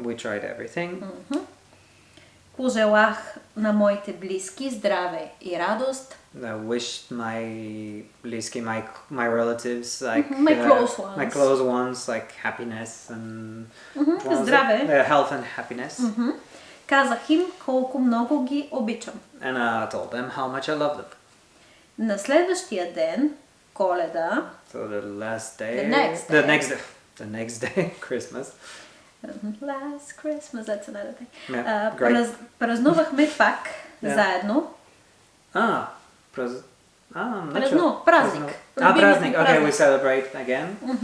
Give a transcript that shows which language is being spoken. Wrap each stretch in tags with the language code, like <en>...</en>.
<en>We tried everything.</en> <bg>Пожелах на моите близки здраве и радост.</bg> <en>I wished my bliski, my relatives, like my close ones, like happiness and</en> <bg>здраве.</bg> <en>Health and happiness.</en> <bg>Казах им колко много ги обичам.</bg> <en>And I told them how much I love them.</en> <bg>На следващия ден, Коледа.</bg> <en>So the last day. The next day, Christmas. Last Christmas, that's another thing. Yeah, great.</en> <bg>Празнувахме пак заедно. Празник.</bg> <ru>Праздник.</ru> <en>Okay, we celebrate again.</en>